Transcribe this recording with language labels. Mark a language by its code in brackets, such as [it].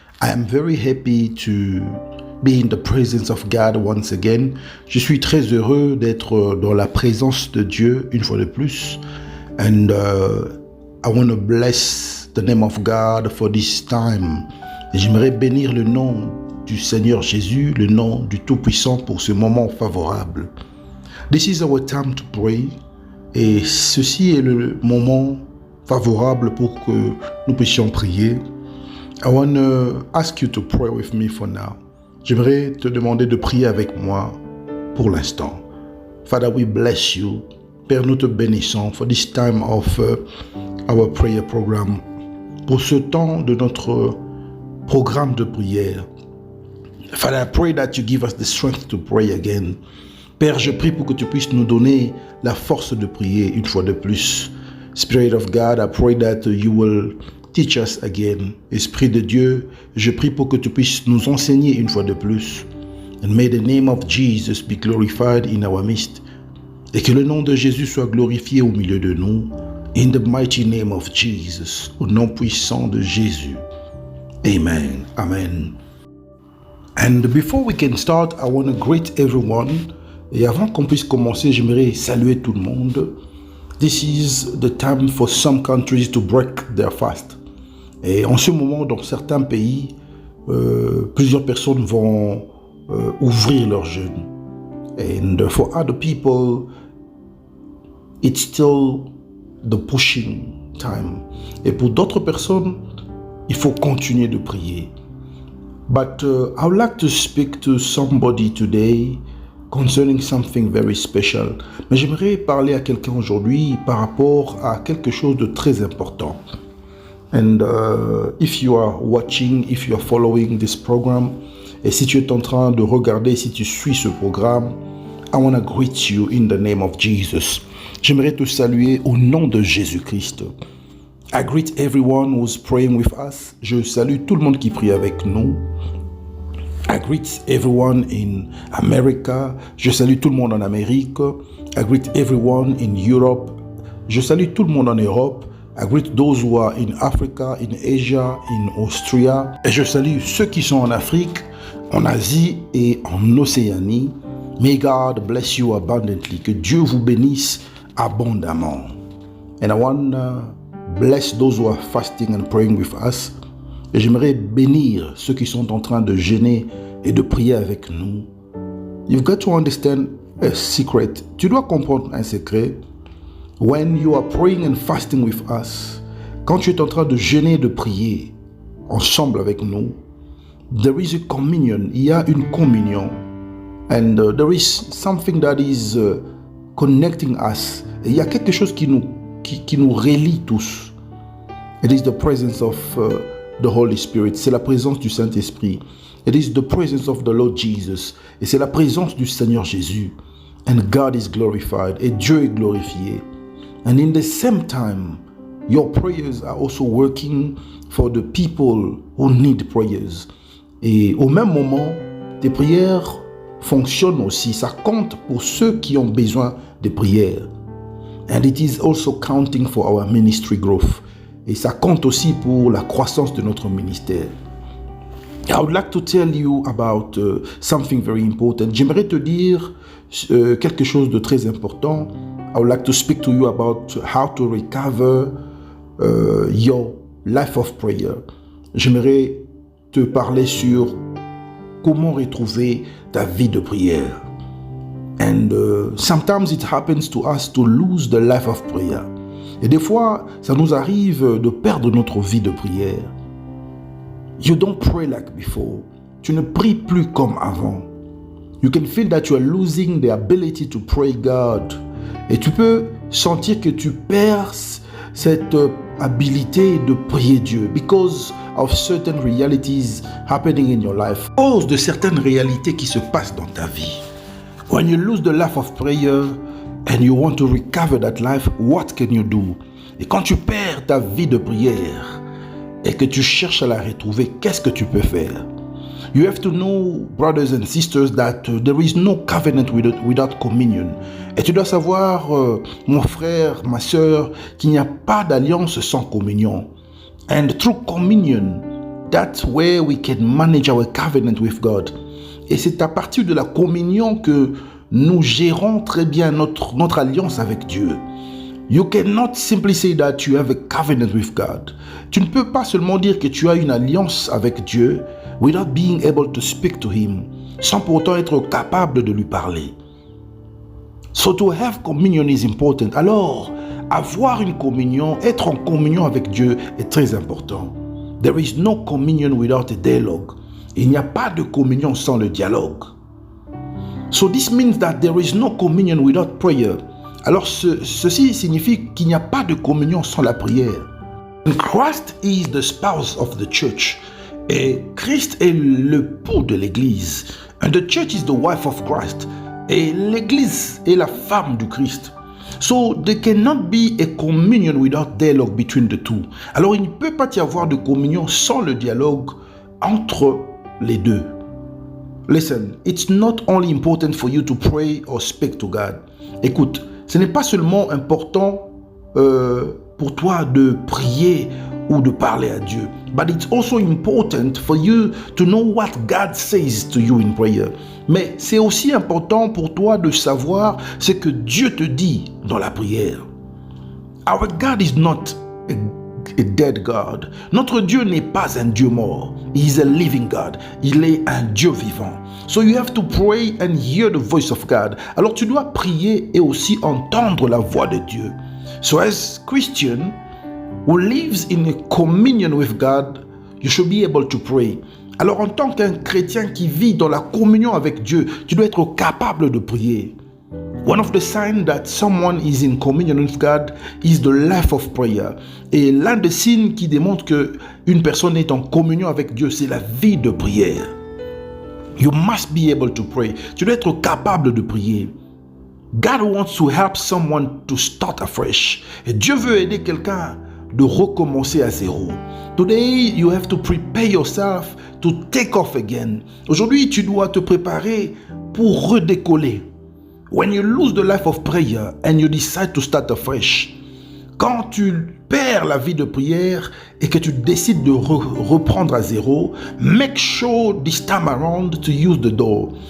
[en] I am very happy to be in the presence of God once again. [fr] Je suis très heureux d'être dans la présence de Dieu une fois de plus. [en] And I want to bless the name of God for this time. [fr] Et j'aimerais bénir le nom du Seigneur Jésus, le nom du Tout-Puissant pour ce moment favorable. [en] This is our time to pray. [fr] Et ceci est le moment favorable pour que nous puissions prier. [en] I want to ask you to pray with me for now. [fr] J'aimerais te demander de prier avec moi pour l'instant. [en] Father, we bless you. [fr] Père, nous te bénissons [en] for this time of our prayer program. [fr] Pour ce temps de notre programme de prière. [en] Father, I pray that you give us the strength to pray again. [fr] Père, je prie pour que tu puisses nous donner la force de prier une fois de plus. [en] Spirit of God, I pray that you will teach us again. [fr] Esprit de Dieu, je prie pour que tu puisses nous enseigner une fois de plus. [en] And may the name of Jesus be glorified in our midst. [fr] Et que le nom de Jésus soit glorifié au milieu de nous. [en] In the mighty name of Jesus. [fr] Au nom puissant de Jésus. Amen. Amen. [en] And before we can start, I want to greet everyone. [fr] Et avant qu'on puisse commencer, j'aimerais saluer tout le monde. [en] This is the time for some countries to break their fast. [fr] Et en ce moment, dans certains pays, plusieurs personnes vont ouvrir leur jeûne. [en] And for other people, it's still the pushing time. [fr] Et pour d'autres personnes, il faut continuer de prier. [en] But I would like to speak to somebody today concerning something very special. [fr] Mais j'aimerais parler à quelqu'un aujourd'hui par rapport à quelque chose de très important. [en] And if you are watching, if you are following this program, [fr] et si tu es en train de regarder, si tu suis ce programme, [en] I want to greet you in the name of Jesus. [fr] J'aimerais te saluer au nom de Jésus-Christ. [en] I greet everyone who's praying with us. [fr] Je salue tout le monde qui prie avec nous. [en] I greet everyone in America. [fr] Je salue tout le monde en Amérique. [en] I greet everyone in Europe. [fr] Je salue tout le monde en Europe. [en] I greet those who are in Africa, in Asia, in Austria. [fr] Et je salue ceux qui sont en Afrique, en Asie et en Océanie. [en] May God bless you abundantly. [fr] Que Dieu vous bénisse abondamment. [en] And I want to bless those who are fasting and praying with us. [fr] Et j'aimerais bénir ceux qui sont en train de jeûner et de prier avec nous. [en] You've got to understand a secret. [fr] Tu dois comprendre un secret. [en] When you are praying and fasting with us, [fr] quand tu es en train de jeûner et de prier ensemble avec nous, [en] there is a communion. [fr] Il y a une communion. [en] And there is something that is connecting us. [fr] Et il y a quelque chose qui nous relie tous. [en] It is the presence of the Holy Spirit. [fr] C'est la présence du Saint-Esprit. [en] It is the presence of the Lord Jesus. [fr] Et c'est la présence du Seigneur Jésus. [en] And God is glorified. [fr] Et Dieu est glorifié. [en] And in the same time, your prayers are also working for the people who need prayers. [fr] Et au même moment, tes prières fonctionnent aussi. Ça compte pour ceux qui ont besoin de prières. [en] And it is also counting for our ministry growth. [fr] Et ça compte aussi pour la croissance de notre ministère. [en] I would like to tell you about something very important. [fr] J'aimerais te dire quelque chose de très important. [en] I would like to speak to you about how to recover your life of prayer. [fr] J'aimerais te parler sur comment retrouver ta vie de prière. [en] And sometimes it happens to us to lose the life of prayer. [fr] Et des fois, ça nous arrive de perdre notre vie de prière. [en] You don't pray like before. [fr] Tu ne pries plus comme avant. [en] You can feel that you are losing the ability to pray God. [fr] Et tu peux sentir que tu perds cette habilité de prier Dieu [en] because of certain realities happening in your life. [fr] À cause de certaines réalités qui se passent dans ta vie. [en] When you lose the life of prayer and you want to recover that life, what can you do? [fr] Et quand tu perds ta vie de prière et que tu cherches à la retrouver, qu'est-ce que tu peux faire? [en] You have to know, brothers and sisters, that there is no covenant without communion. [fr] Et tu dois savoir, mon frère, ma sœur, qu'il n'y a pas d'alliance sans communion. [en] And through communion, that's where we can manage our covenant with God. [fr] Et c'est à partir de la communion que nous gérons très bien notre alliance avec Dieu. [en] You cannot simply say that you have a covenant with God. [fr] Tu ne peux pas seulement dire que tu as une alliance avec Dieu [en] without being able to speak to Him, [fr] sans pour autant être capable de lui parler. [en] So to have communion is important. [fr] Alors, avoir une communion, être en communion avec Dieu est très important. [en] There is no communion without a dialogue. [fr] Il n'y a pas de communion sans le dialogue. [en] So this means that there is no communion without prayer. [fr] Alors ceci signifie qu'il n'y a pas de communion sans la prière. [en] And Christ is the spouse of the church. [fr] Et Christ est l'époux de l'Église. [en] And the church is the wife of Christ. [fr] Et l'Église est la femme du Christ. [en] So there cannot be a communion without dialogue between the two. [fr] Alors il ne peut pas y avoir de communion sans le dialogue entre les deux. [en] Listen, it's not only important for you to pray or speak to God. [fr] Écoute, ce n'est pas seulement important pour toi de prier ou de parler à Dieu, [en] but it's also important for you to know what God says to you in prayer. [fr] Mais c'est aussi important pour toi de savoir ce que Dieu te dit dans la prière. [en] Our God is not a dead God. [fr] Notre Dieu n'est pas un Dieu mort. [en] He is a living God. [fr] Il est un Dieu vivant. [en] So you have to pray and hear the voice of God. [fr] Alors tu dois prier et aussi entendre la voix de Dieu. [en] So as Christian who lives in a communion with God, you should be able to pray. [fr] Alors en tant qu'un chrétien qui vit dans la communion avec Dieu, tu dois être capable de prier. [en] One of the signs that someone is in communion with God is the life of prayer. [fr] Et l'un des signes qui démontre que une personne est en communion avec Dieu, c'est la vie de prière. [en] You must be able to pray. [fr] Tu dois être capable de prier. [en] God wants to help someone to start afresh. [fr] Et Dieu veut aider quelqu'un de recommencer à zéro. [en] Today, you have to prepare yourself to take off again. [fr] Aujourd'hui, tu dois te préparer pour redécoller. [en] When you lose the life of prayer and you decide to start afresh, [fr] quand tu perds la vie de prière et que tu décides de reprendre à zéro, [en] make sure this time around to use the door.